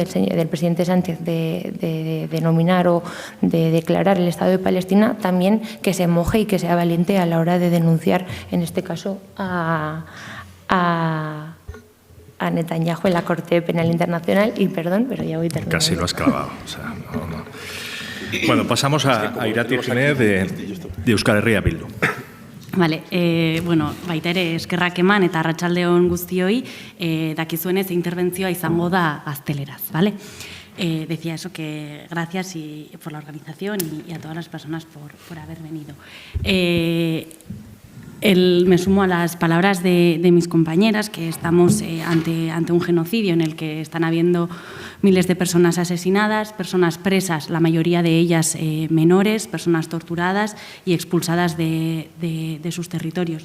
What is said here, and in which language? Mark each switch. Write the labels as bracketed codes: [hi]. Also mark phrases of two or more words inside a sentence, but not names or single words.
[es] del presidente Sánchez de denominar o de declarar el Estado de Palestina, también que se moje y que sea valiente a la hora de denunciar, en este caso, a Netanyahu en la Corte Penal Internacional. Y perdón, pero ya voy terminando. Casi lo has clavado. O sea, no. Bueno, pasamos a Irati Jiménez de Euskal Herria Bildu. [eu] Vale, baita ere eskerrak eman eta arratsaldeon guztioi, dakizuenez interbentzioa izango da gazteleraz, [es] ¿vale? Decía eso, que gracias por la organización y a todas las personas por haber venido. Me sumo a las palabras de mis compañeras, que estamos ante un genocidio en el que están habiendo miles de personas asesinadas, personas presas, la mayoría de ellas menores, personas torturadas y expulsadas de sus territorios.